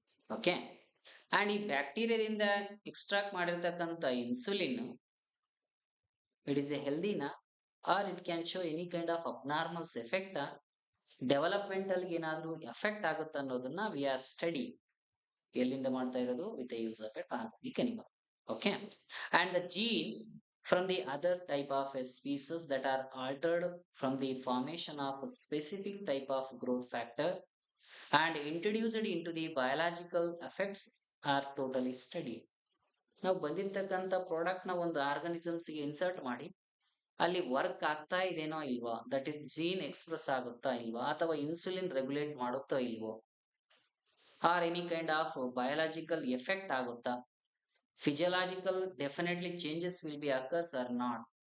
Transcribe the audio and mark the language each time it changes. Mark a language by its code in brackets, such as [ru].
[en] okay, and [kn] ಈ [en] ಬ್ಯಾಕ್ಟೀರಿಯಾದಿಂದ ಎಕ್ಸ್ಟ್ರಾಕ್ಟ್ [kn] ಮಾಡಿರ್ತಕ್ಕಂಥ [en] insulin, it is a ಹೆಲ್ದಿನಾ or it can show any kind of abnormals effect, developmental [kn] ಏನಾದ್ರೂ [en] effect [kn] ಆಗುತ್ತೆ ಅನ್ನೋದನ್ನ [en] We are study. [kn] ಎಲ್ಲಿಂದ ಮಾಡ್ತಾ ಇರೋದು, [en] With the use of a transgenic animal. Okay, and the gene from the other type of species that are altered from the formation of a specific type of growth factor and introduced into the biological effects are totally studied. [kn] ನಾವು ಬಂದಿರತಕ್ಕಂಥ [en] product ನ [kn] ಒಂದು [en] organisms ಗೆ insert [kn] ಮಾಡಿ ಅಲ್ಲಿ [en] work [kn] ಆಗ್ತಾ ಇದೆನೋ ಇಲ್ವಾ, [en] that is gene express [kn] ಆಗುತ್ತಾ ಇಲ್ವಾ, ಅಥವಾ [en] insulin regulate [kn] ಮಾಡುತ್ತಾ ಇಲ್ವೋ, [en] or any kind of biological effect [kn] ಆಗುತ್ತಾ, [en] Physiological definitely changes will be occurs or not.